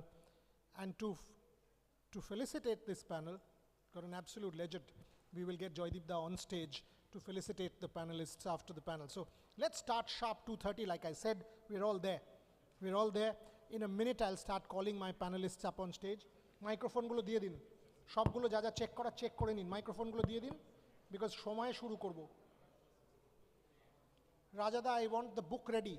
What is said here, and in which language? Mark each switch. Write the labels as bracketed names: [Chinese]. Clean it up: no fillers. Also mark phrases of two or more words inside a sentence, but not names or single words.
[English] And to felicitate this panel, got an absolute legend. We will get Joydeep Da on stage to felicitate the panelists after the panel. So let's start sharp 2:30. Like I said, we're all there. We're all there. In a minute, I'll start calling my panelists up on stage. [Bangla] মাইক্রোফোন গুলো দিয়ে দিন. শপ গুলো যা চেক করা চেক করে নিন। মাইক্রোফোন গুলো দিয়ে দিন. বিকজ সময়ে শুরু করবো. [English] Rajada, I want the book ready.